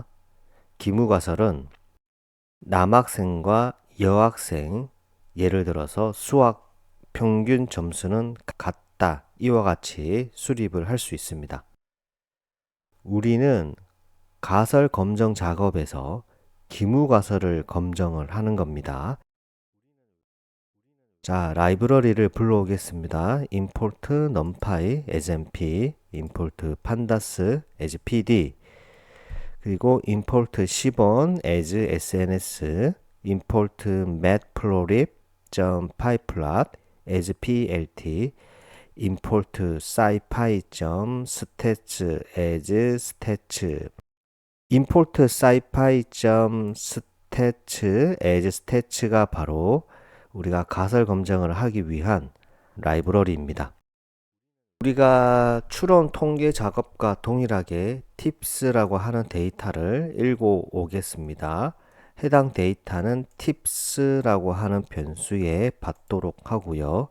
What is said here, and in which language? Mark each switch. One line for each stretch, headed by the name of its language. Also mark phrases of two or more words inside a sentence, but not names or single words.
Korean: 기무가설은 남학생과 여학생, 예를 들어서 수학 평균 점수는 같다. 이와 같이 수립을 할 수 있습니다. 우리는 가설 검정 작업에서 기무가설을 검정을 하는 겁니다. 자, 라이브러리를 불러오겠습니다.
English: import numpy as np, import pandas as pd,
Korean: 그리고
English: import seaborn as sns, import matplotlib.pyplot as plt, import scipy.stats as stats, import scipy.stats as stats가
Korean: 바로 우리가 가설 검정을 하기 위한 라이브러리입니다. 우리가 추론 통계 작업과 동일하게 tips라고 하는 데이터를 읽고 오겠습니다. 해당 데이터는 tips라고 하는 변수에 받도록 하고요.